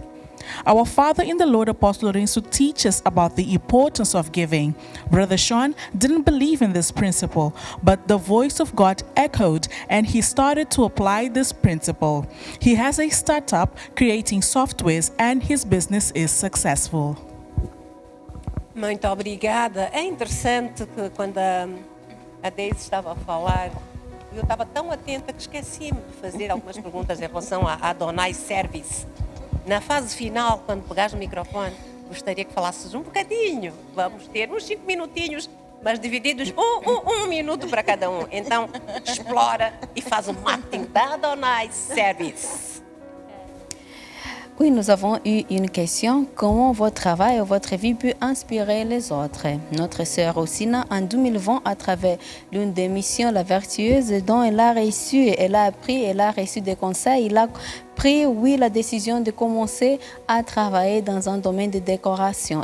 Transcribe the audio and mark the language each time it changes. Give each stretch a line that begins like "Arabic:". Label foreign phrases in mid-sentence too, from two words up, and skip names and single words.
English: Our father in the Lord, Apostle Lorenzo, teaches about the importance of giving. Brother Sean didn't believe in this principle, but the voice of God echoed and he started to apply this principle. He has a startup creating softwares and his business is successful.
Portuguese: Muito obrigada. É interessante que quando a Deise estava a falar, eu estava tão atenta que esqueci-me de fazer algumas perguntas em relação à Adonai Service. Na fase final, quando pegares o microfone, gostaria que falasses um bocadinho. Vamos ter uns 5 minutinhos, mas divididos um minuto para cada um. Então, explora e faz o marketing da Adonai Service.
French: Oui, nous avons eu une question. Comment votre travail et votre vie peut inspirer les autres? Notre sœur Osina, en 2020, à travers l'une des missions, La Vertueuse, dont elle a reçu, elle a appris, elle a reçu des conseils, elle a pris, oui, la décision de commencer à travailler dans un domaine de décoration.